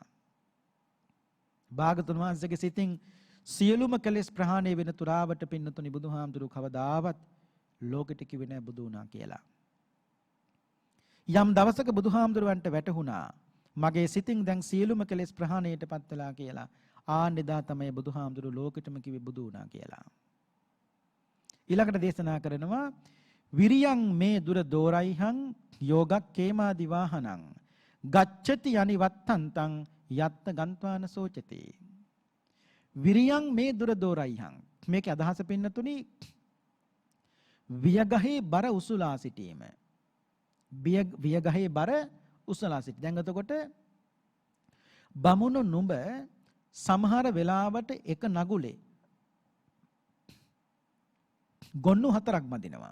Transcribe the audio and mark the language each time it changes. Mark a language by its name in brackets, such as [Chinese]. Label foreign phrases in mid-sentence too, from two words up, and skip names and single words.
[Sinhala] භාගතුන් වහන්සේගේ සිතින් සියලුම කෙලෙස් ප්‍රහාණය වෙන තුරාවට පින්නතුනි බුදුහාමුදුරු කවදාවත් ලෝකෙට කිව්වේ නැහැ බුදු වුණා කියලා. යම් දවසක බුදුහාමුදුරුවන්ට වැටහුණා මගේ සිතින් දැන් සියලුම කෙලෙස් ප්‍රහාණයටපත් වෙලා කියලා. ආන්නෙදා තමයි බුදුහාමුදුරු ලෝකෙටම කිව්වේ බුදු වුණා කියලා. ඊළඟට දේශනා කරනවා [Pali] විරියං මේ දුර දෝරයිහං යෝගක් කේමාදි වාහනං ගච්ඡති අනිවත්තන්තං යත්ත ගන්්වාන සෝචති. විරියං මේ දුර දෝරයිහං [Sinhala] මේකේ අදහස පින්නතුනි වියගහේ බර උසුලා සිටීම. වියගහේ බර උසලා සිට. දැන් එතකොට බමුණු නුඹ සමහර වෙලාවට එක නගුලේ ගොන්නු හතරක් බඳිනවා.